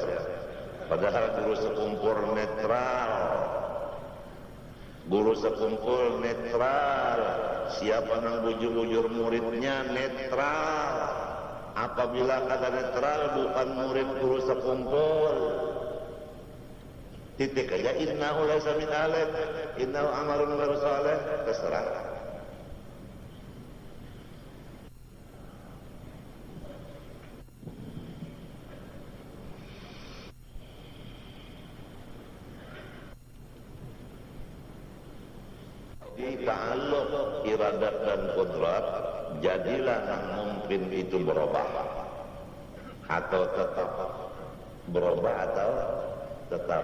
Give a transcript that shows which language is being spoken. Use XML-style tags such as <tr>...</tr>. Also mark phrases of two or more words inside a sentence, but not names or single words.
<bjn>Padahal guru sekumpul netral. Guru sekumpul netral. Siapa yang bujur-bujur muridnya netral. Apabila kata netral bukan murid guru sekumpul. Titik aja</bjn> <ar>إنه ليس من أهلك، إنه أمر غير صالح,</ar> <bjn>terserah. Di ta'alluq iradat dan qudrat, jadilah yang mungkin itu berubah atau tetap berubah atau tetap.</bjn>